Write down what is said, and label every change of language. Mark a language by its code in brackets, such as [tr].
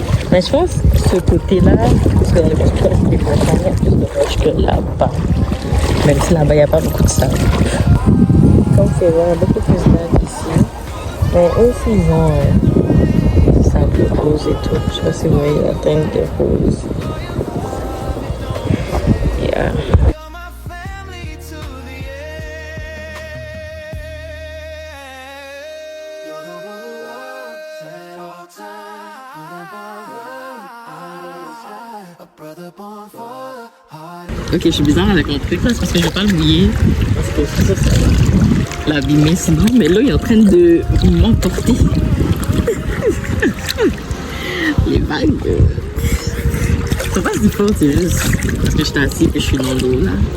[fr] Mais je pense que ce côté-là, parce que dans les constructions, il y a plus de roches que là-bas. Même si là-bas, il n'y a pas beaucoup de sable. Comme c'est vrai, beaucoup plus d'arbres ici. Mais aussi, ils ont sable rose et tout. Je sais pas si vous voyez la teinte de rose. [en] Yeah. You're my family to the end. You're the one at all times. A brother born for the heart. [fr] Ok, je suis bizarre avec mon truc là, c'est parce que je vais pas le mouiller. Parce que ça va l'abîmer sinon. Mais là, il est en train de m'emporter. Les vagues. C'est pas si fort, c'est juste parce que je suis assis et je suis dans l'eau là.